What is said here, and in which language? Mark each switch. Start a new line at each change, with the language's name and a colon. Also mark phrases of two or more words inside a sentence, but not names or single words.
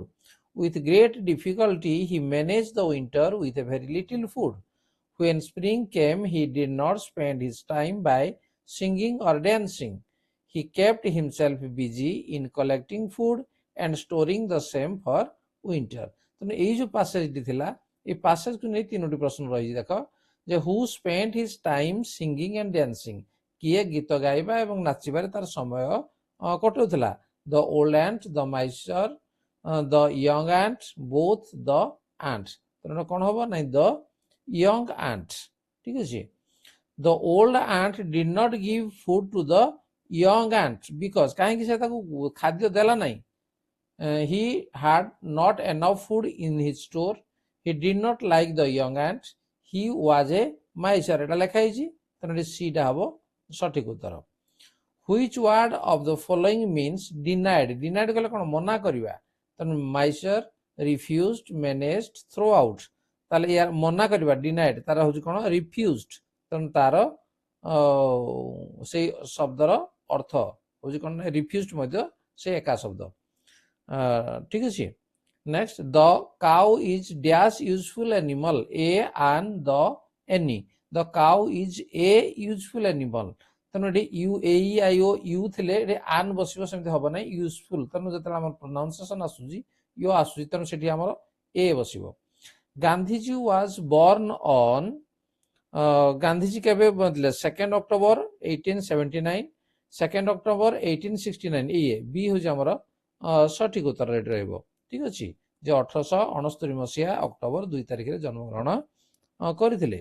English: With great difficulty, he managed the winter with very little food. When spring came, he did not spend his time by singing or dancing. He kept himself busy in collecting food and storing the same for winter.
Odia: ତେଣୁ ଏଇ ଯୋଉ ପାସେଜଟି ଥିଲା, এই ପାସେଜକୁ ନେଇ ତିନୋଟି ପ୍ରଶ୍ନ ରହିଛି। ଦେଖ ଯେ
English: who spent his time singing and dancing,
Odia: କିଏ ଗୀତ ଗାଇବା ଏବଂ ନାଚିବାରେ ତାର ସମୟ କଟାଉଥିଲା।
English: The old ant, the miser, the young ant, both the ant.
Odia: ତେଣୁ କ'ଣ ହବ ନାଇଁ
English: the young ant,
Bangla: ঠিক আছে।
English: The old ant did not give food to the young ant because
Odia: କାହିଁକି ସେ ତାକୁ ଖାଦ୍ୟ ଦେଲା ନାହିଁ।
English: He had not enough food in his store. He did not like the young ant. He was a miser।
Odia: ଏଟା ଲେଖା ହେଇଛି, ତେଣୁ ଏଠି C ଟା ହବ ସଠିକ ଉତ୍ତର।
English: Which word of the following means denied?
Odia: Denied କଲେ କ'ଣ ମନା କରିବା।
English: ତେଣୁ miser, refused, managed, throw out।
Odia: ତାହେଲେ ୟାର ମନା କରିବା ଡିନାଇଡ, ତାର ହଉଛି କ'ଣ ରିଫ୍ୟୁଜଡ। ତେଣୁ ତାର ସେଇ ଶବ୍ଦର ଅର୍ଥ ହଉଛି କ'ଣ ରିଫ୍ୟୁଜଡ ମଧ୍ୟ ସେ ଏକା ଶବ୍ଦ। ଠିକ ଅଛି।
English: Next, the cow is dash useful animal, a an the any. The cow is a useful animal.
Odia: ତେଣୁ ଏଠି ୟୁ ଏ ଆଇ ଓ ୟୁ ଥିଲେ ଏଠି ଆନ୍ ବସିବ, ସେମିତି ହବ ନାହିଁ ୟୁଜଫୁଲ। ତେଣୁ ଯେତେବେଳେ ଆମର ପ୍ରୋନାଉନ୍ସିଏସନ ଆସୁଛି ୟୁ ଆସୁଛି, ତେଣୁ ସେଠି ଆମର ଏ ବସିବ। ଗାନ୍ଧିଜୀ
English: was born on
Odia: ଗାନ୍ଧିଜୀ କେବେ ବଞ୍ଚିଲେ 2 ଅକ୍ଟୋବର 1879, 2 ଅକ୍ଟୋବର 1869। ଇଏ ବି ହଉଛି ଆମର ସଠିକ ଉତ୍ତର ଏଠି ରହିବ। ଠିକ ଅଛି, ଯେ 1869 ମସିହା ଅକ୍ଟୋବର 2 ତାରିଖରେ ଜନ୍ମଗ୍ରହଣ କରିଥିଲେ।